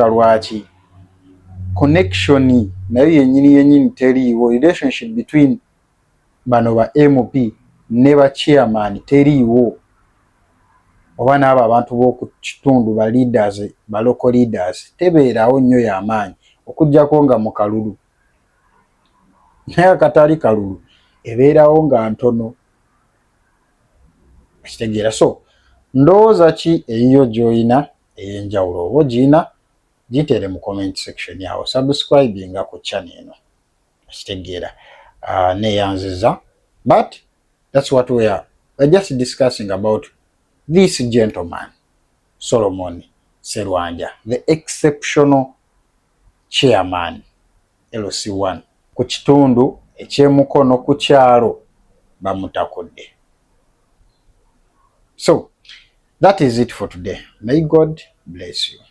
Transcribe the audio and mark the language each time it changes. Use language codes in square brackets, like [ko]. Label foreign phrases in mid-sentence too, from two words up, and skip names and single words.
[lg] lwaki connection nayo yennyini teriiwo, [en] relationship between [lg] bano ba MP ne ba chairman teriiwo, oba n'abo abantu b'oku kitundu ba leaders, ba [en] local leaders [lg] tebeerawo nnyo y'amaanyi okuggyako nga mu kalulu, naye akatali kalulu ebeerawo nga ntono, kitegeera. So ndowooza ki eyiyo gy'olina ey'enjawulo? Oba ogiyina giteere mu [en] comment section [lg] yawo, subscribe nga ku channel eno, kitegeera. Neyanziza, [en] but that's what we're just discussing about this gentleman Solomon Sserwanja, the exceptional chairman LC1 [lg] ku kitundu eky'emukono ku kyalo bamutakudde. [en] So that is it for today. May God bless you.